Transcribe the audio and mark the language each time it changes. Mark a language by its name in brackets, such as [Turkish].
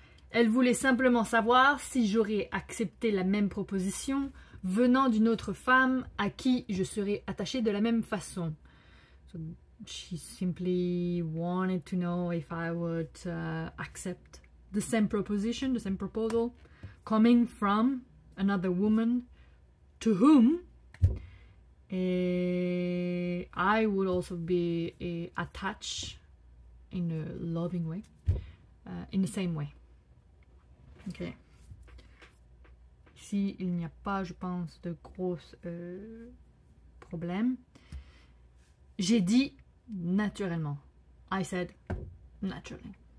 [French] Elle voulait simplement savoir si j'aurais accepté la même proposition venant d'une autre femme à qui je serais attachée de la même façon. [English] So she simply wanted to know if I would accept the same proposition, the same proposal, coming from another woman to whom I would also be attached in a loving way, in the same way. Ok. [French] Ici, il n'y a pas, je pense, de gros problèmes. J'ai dit naturellement. [English] I said naturally.